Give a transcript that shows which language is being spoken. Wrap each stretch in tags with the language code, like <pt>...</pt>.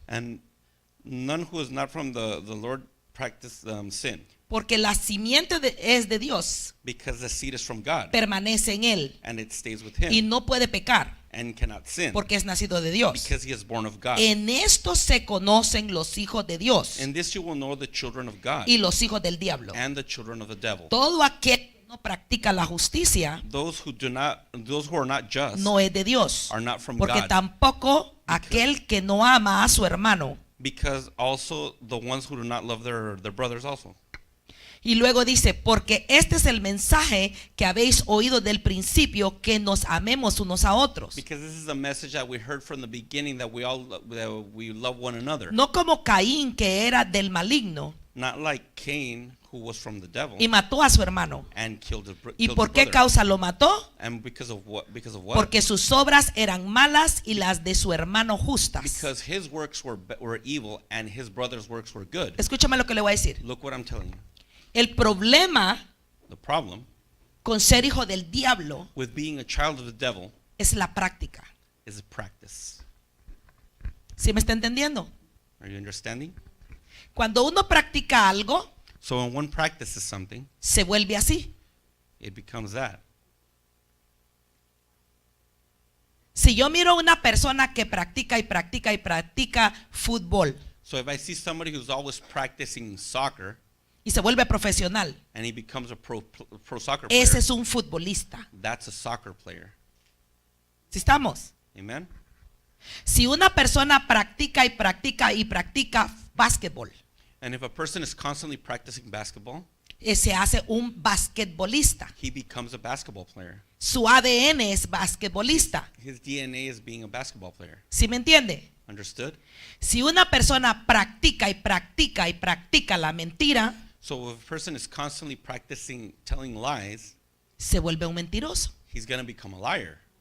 <en>And none who is not from the Lord practice sin,</en> <es>porque la simiente es de Dios,</es> <en>because the seed is from God,</en> <es>permanece en él</es> <en>and it stays with</en> <es>y</es> <en>him,</en> <es>no puede pecar,</es> <en>and cannot sin,</en> <es>porque es nacido de Dios.</es> <en>because he is born of God.</en> <es>En esto se conocen los hijos de Dios</es> <en>In this you will know the children of God</en> <es>y los hijos del diablo.</es> <en>and the children of the devil.</en> <es>Todo aquel que no practica la justicia</es> <en>Those who are not just</en> <es>no es de Dios,</es> <en>are not from</en> <es>porque</es> <en>God,</en> <es>tampoco aquel que no ama a su hermano.</es> <en>because also the ones who do not love their brothers also.</en> <es>Y luego dice, porque este es el mensaje que habéis oído del principio, que nos amemos unos a otros.</es> <en>Because this is a message that we heard from the beginning, that we love one another.</en> <es>No como Caín, que era del maligno</es> <en>Not like Cain, who was from the devil</en> <es>y mató a su hermano.</es> <en>and killed</en> <es>¿Y</es> <en>his</en> <es>por qué</es> <en>brother.</en> <es>causa lo mató?</es> <en>And because of what?</en> <es>Porque sus obras eran malas y las de su hermano justas.</es> <en>Because his works were evil and his brother's works were good.</en> <es>Escúchame lo que le voy a decir.</es> <en>Look what I'm telling you.</en> <es>El problema</es> <en>The problem</en> <es>con ser hijo del diablo</es> <en>with being a child of the devil</en> <es>es la práctica.</es> <en>is practice.</en> <es>¿Sí me está entendiendo?</es> <en>Are you understanding?</en> <es>Cuando uno practica algo,</es> <en>So when one practices something,</en> <es>se vuelve así.</es> <en>it becomes that.</en> <es>Si yo miro a una persona que practica y practica y practica fútbol</es> <en>So if I see somebody who's always practicing soccer</en> <es>y se vuelve profesional,</es> <en>and he becomes a pro soccer player,</en> <es>ese es un futbolista.</es> <en>that's a soccer player.</en> <es>¿Sí estamos?</es> <en>Amen?</en> <es>Si una persona practica y practica y practica básquetbol,</es> <en>And if a person is constantly practicing basketball,</en> <es>se hace un basquetbolista.</es> <en>he becomes a basketball player.</en> <es>Su ADN es basquetbolista.</es> <en>His DNA is being a basketball player.</en> <es>¿Sí me entiende?</es> <en>Understood?</en> <es>Si una persona practica y practica y practica la mentira,</es> <en>So if a person is constantly practicing telling lies,</en> <es>se vuelve un mentiroso.</es> <en>he's going to become a liar.</en>